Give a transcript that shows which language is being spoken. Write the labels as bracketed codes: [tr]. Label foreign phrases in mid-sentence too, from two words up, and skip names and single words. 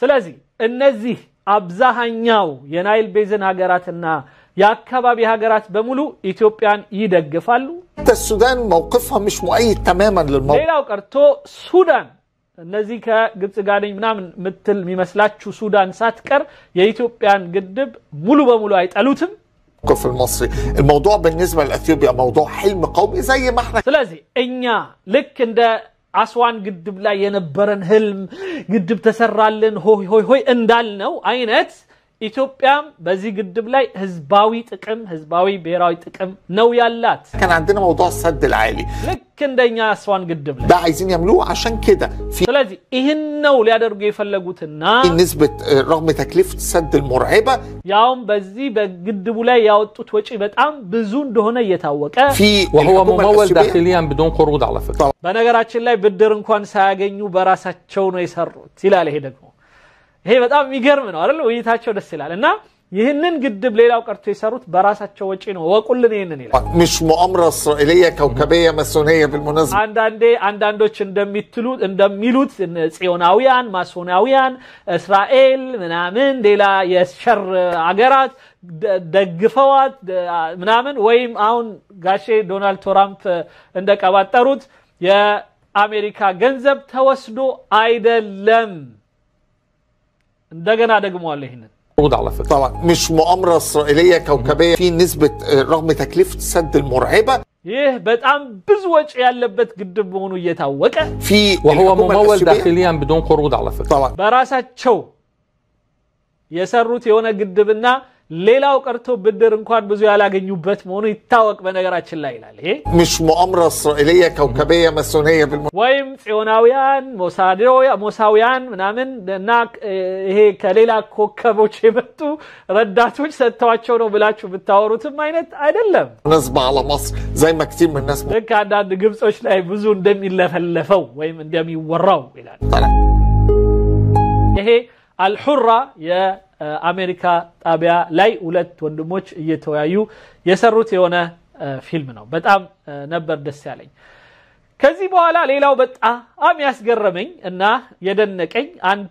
[am] ስለዚህ እነዚህ አብዛኛው የናይል ቤዝን ሀገራትና የአካባቢ ሀገራት በሙሉ ኢትዮጵያን ይደግፋሉ [ar] السودان موقفها مش مؤيد تماما للموقف [am] ሌላው ቀርቶ ሱዳን እነዚህ ከግብጽ ጋር ምናምን ምትል የሚመስላችሁ ሱዳን ሳትቀር የኢትዮጵያን ግድብ ሙሉ በሙሉ አይጠሉትም [ar] الموقف المصري الموضوع بالنسبة لأثيوبيا موضوع حلم قومي زي ما احنا [am] ስለዚህ እኛ ልክ እንደ አስዋን ግድብ ላይ የነበረን ህልም ግድብ ተሰራልን ሆይ ሆይ ሆይ እንዳልነው አይነት ኢትዮጵያም በዚህ ግድብ ላይ ህዝባዊ ጥቅም ህዝባዊ ብሔራዊ ጥቅም ነው ያላት [ar] كان عندنا موضوع السد العالي [am] ልክ እንደኛ አስዋን ግድብ ላይ [ar] ده عايزين يعملوه عشان كده في [am] ስለዚህ ይህን ነው ሊያደርጉ የፈለጉትና [ar] نسبة رغم تكلفة السد المرعبة [am] ያውም በዚህ በግድቡ ላይ ያወጡት ወጪ በጣም ብዙ እንደሆነ እየታወቀ [ar] في وهو ممول داخليا بدون قروض على فكرة [am] በነገራችን ላይ ብድር እንኳን ሳያገኙ በራሳቸው ነው የሰሩት ይላል ይሄ ደግሞ ይሄ በጣም የሚገርም ነው አይደል ውይይታቸው ደስ ይላል እና ይህንን ግድብ ሌላው ቀርቶ የሰሩት በራሳቸው ወጪ ነው ወቁልን ይህንን ይላል [ar] مش مؤامرة إسرائيلية كوكبية ماسونية بالمناسبة [am] አንዳንዶች እንደሚሉት ጽዮናውያን ማሶናውያን እስራኤል ምናምን ሌላ የሸር አገራት ደግፈዋት ምናምን ወይም አሁን ጋሼ ዶናልድ ትራምፕ እንደቀባጠሩት የአሜሪካ ገንዘብ ተወስዶ አይደለም እንደገና ደግመዋል ይሄንን [ar] على فكرة طبعا مش مؤامرة إسرائيلية كوكبية في نسبة رغم تكلفة السد المرعبة [am] ይህ በጣም ብዙ ወጪ ያለበት ግድብ መሆኑ እየታወቀ [ar] في وهو ممول داخليا بدون قروض على فكرة طبعا [am] በራሳቸው የሰሩት የሆነ ግድብና ሌላው ቀርቶ ብድር እንኳን ብዙ ያላገኙበት መሆኑ ይታወቅ በነገራችን ላይ ይላል ይሄ [ar] مش مؤامرة إسرائيلية كوكبية ماسونية [am] ወይም ጽዮናውያን ሞሳውያን ምናምን እና ይሄ ከሌላ ኮከቦች የመጡ ረዳቶች ሰጥተዋቸው ነው ብላችሁ ብታወሩትም አይነት አይደለም [ar] بالنسبة على مصر زي ما كتير من الناس [am] ልክ አንዳንድ ግብጾች ላይ ብዙ እንደሚለፈለፈው ወይም እንደሚወራው ይላል ይሄ አልሁራ የአሜሪካ ጣቢያ ላይ ሁለት ወንድሞች እየተወያዩ የሰሩት የሆነ ፊልም ነው በጣም ነበር ደስ ያለኝ ከዚህ በኋላ ሌላው በጣም ያስገረመኝ እና የደነቀኝ አንድ